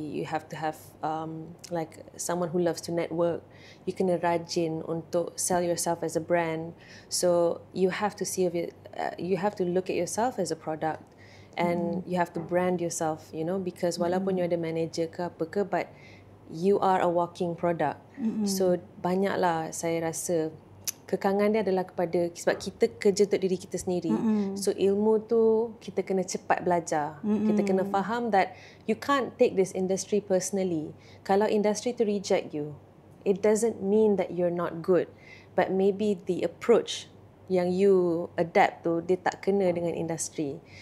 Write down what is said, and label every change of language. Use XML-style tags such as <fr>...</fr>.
<en>You have to have like someone who loves to network. You</en> <ms>kena rajin untuk</ms> <en>sell yourself as a brand. So you have to see you have to look at yourself as a product, and you have to brand yourself. You know, because</en> <ms>walaupun</ms> <en>you</en> <ms>ada manager ke apa ke,</ms> <en>but you are a walking product.</en> <ms>So banyaklah saya rasa kekangan dia adalah kepada, sebab kita kerja untuk diri kita sendiri. So ilmu tu kita kena cepat belajar. Kita kena faham</ms> <en>that you can't take this industry personally.</en> <ms>Kalau industry tu</ms> <en>reject you, it doesn't mean that you're not good, but maybe the approach</en> <ms>yang you adapt tu dia tak kena dengan industri.</ms>